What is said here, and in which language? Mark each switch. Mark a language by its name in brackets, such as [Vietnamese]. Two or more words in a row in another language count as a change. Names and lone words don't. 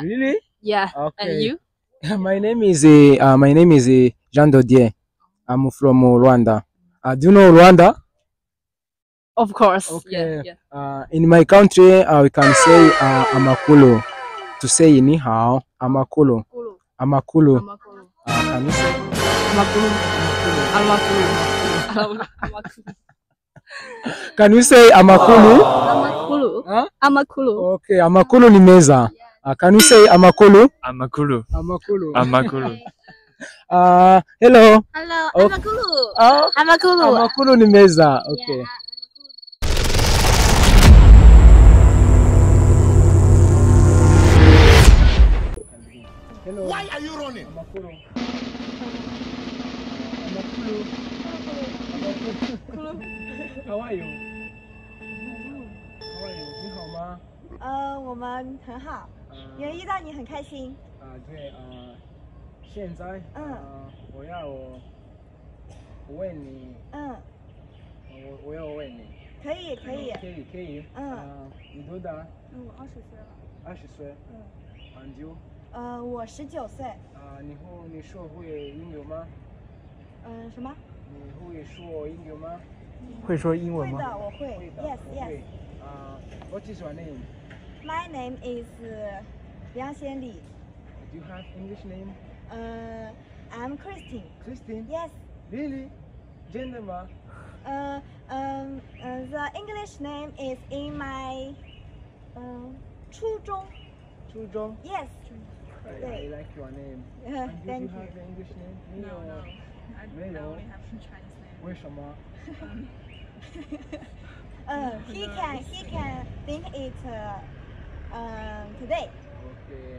[English] Really? Yeah. Okay. And you? My name is Jean Dodier. I'm from Rwanda. Do you know Rwanda? Of course. Okay. Yeah. In my country, we can say amakulu. To say [Chinese] 你好, [English] amakulu. Amakulu. Can you say? Can you say amakulu? Amakulu. Huh? Amakulu. [Kinyarwanda] Okay, amakulu ni meza. [English] Can you say amakulu? Amakulu. Amakulu. Amakulu. Hello. Hello. Amakulu. Amakulu. [Kinyarwanda] Amakulu ni meza. [English] Okay. Hello. Why are you running? Amakulu. How are you? [Chinese] 你好吗？我们很好，也遇到你很开心。对，现在，我要问你，我要问你，可以。你多大？我20岁了。 20 岁。 [English] And you？ [Chinese] 我19岁。你说会英语吗？什么？你会说英语吗？会说英文吗？会的，我会。Yes. [English] What is your name? My name is 梁贤礼。 Do you have English name? I'm Christine. Christine? Yes. Really? Gender吗？ The English name is in my 初中。初中。 Yes. I like your name. Thank Do you have you. the English name? No. I only have Chinese name. [Chinese] 为什么？ [English] He can think it today. Okay.